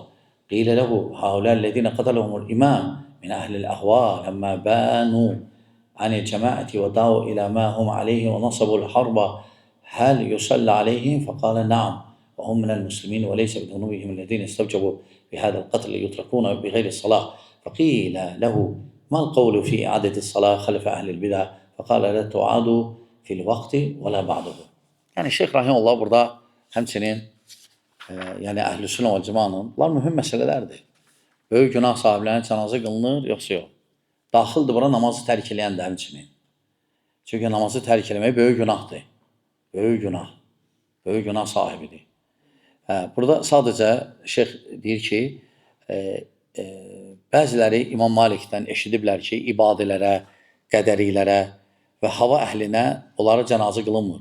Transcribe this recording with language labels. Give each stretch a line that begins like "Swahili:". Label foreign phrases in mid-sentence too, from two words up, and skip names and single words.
Arabic: قيل له هؤلاء الذين قتلهم الإمام من أهل الأهواء لما بانوا عن الجماعة ودعوا إلى ما هم عليه ونصبوا الحرب هل يصلى عليهم؟ فقال نعم وهم من المسلمين وليس بذنوبهم الذين استوجبوا بهذا القتل يتركون بغير الصلاة. فقيل له ما القول في إعادة الصلاة خلف أهل البدع؟ فقال لا تعاد في الوقت ولا بعده.
Azerbaijani: Yani Şeyh Rahimullah burada hemçinin yani Əhl-i Sünnə və Cəmaənin bunlar mühüm məsələlərdir. Böyük günah sahiblərinin cənazə qılınır, yoxsa yox? Daxildir bura namazı tərk eləyən də həmçinin. Çünki namazı tərk eləmək böyük günahdır. Böyük günah. Böyük günah sahibidir. Burada sadəcə şeyh deyir ki, bəziləri İmam Malikdən eşidiblər ki, ibadilərə, qədərilərə və hava əhlinə onlara cənazə qılınmır.